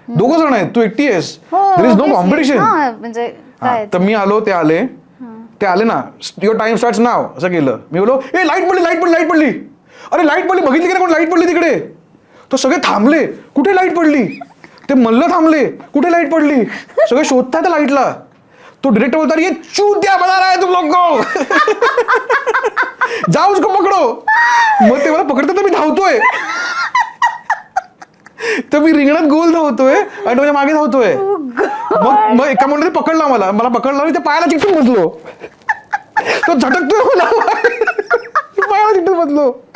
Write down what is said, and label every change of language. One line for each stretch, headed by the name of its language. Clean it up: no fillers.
Marathi: 2 जण आहेत, तू एकटी आहेस,
English: There is no competition.
Marathi: तर मी आलो, ते आले ना,
English: your time starts now
Marathi: असं केलं. मी बोलो ए लाईट पडली, लाईट पडली, लाईट पडली, अरे लाईट पडली, बघितली की कोण लाईट पडली तिकडे. तो सगळे थांबले, कुठे लाईट पडली, ते मल्ल थांबले, कुठे लाईट पडली, सगळे शोधतायत लाईटला.
Hindi: तो डायरेक्टर बोलता ये चूतिया बना रहा है तुम लोग को, जाओ उसको पकडो.
Marathi: मग ते मला पकडतात, तर मी धावतोय, तर मी रिंगणात गोल धावतोय आणि माझ्या मागे धावतोय. मग एका मुलाने पकडला मला पकडला आणि त्या पायाला चिकटून बसलो. तो झटकतोय मला, पायाला चिकटून बसलो.